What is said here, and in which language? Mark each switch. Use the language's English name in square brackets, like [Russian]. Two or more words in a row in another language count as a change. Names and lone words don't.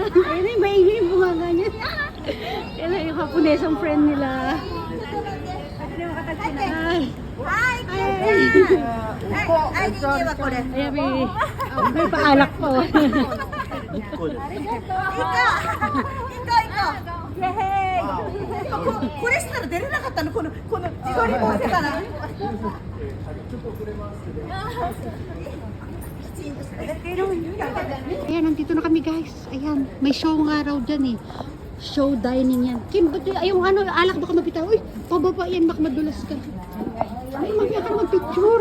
[Filipino] Ayan na yung maingay yung bunganga niya. Ayan na yung Haponesang friend nila. Ay. Ay, Ay. ay, hindi ba ko rin? Ayan, may paalak pa. Ikaw! Ikaw! Yehey! [Japanese] これしたら出れなかったのこの自撮り持ってたら [Filipino] Ayan, nandito na kami guys. Ayan, may show nga raw dyan eh. [English] Show dining [Filipino] yan. Kim, ba't yung ano, alak baka mapitaw. Uy, pababa yan, baka madulas ka. Ay, mamaya ka naman picture.